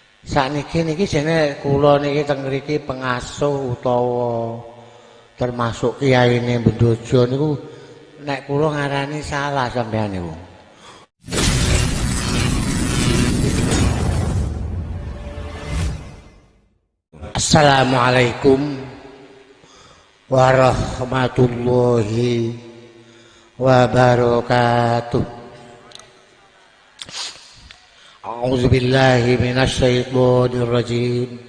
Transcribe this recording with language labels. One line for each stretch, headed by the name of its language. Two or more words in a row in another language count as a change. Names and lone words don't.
Javanese: Sakniki niki jene kula niki teng mriki pengasuh utawa termasuk kiyaine Bendojo niku nek kula ngarani salah sampeyan niku.
Arabic: السلام عليكم ورحمة الله وبركاته. أعوذ بالله من الشيطان الرجيم.